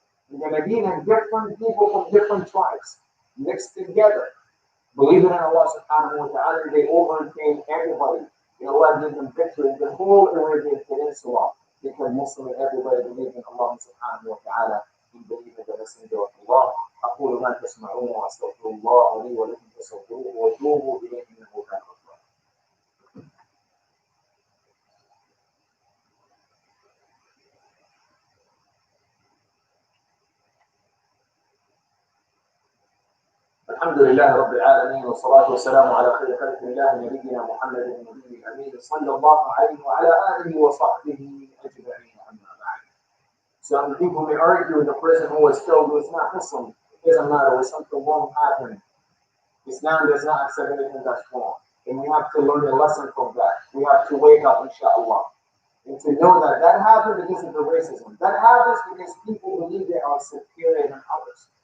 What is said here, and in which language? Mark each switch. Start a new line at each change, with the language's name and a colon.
English: In the Medina, different people from different tribes mixed together. Believe it in Allah subhanahu wa ta'ala, they overcame everybody. And Allah gave them victory in the whole Arabian Peninsula because Muslim and everybody believed in Allah subhanahu wa ta'ala and believe in the messenger of Allah.
Arabic: أقول ما تسمعون وأستغفر الله لي ولكم فاستغفروه وتوبوا إليه إنه كان غفارا. الحمد لله رب العالمين والصلاة والسلام على خير خلق الله نبينا محمد النبي الأمين صلى الله عليه وعلى آله وصحبه أجمعين أما بعد.
English: Some people may argue the person who was killed was not Muslim. It doesn't matter, when something wrong happened. Islam does not accept anything that's wrong. And we have to learn a lesson from that. We have to wake up, inshallah. And to know that that happened because of the racism. That happens because people believe they are superior than others.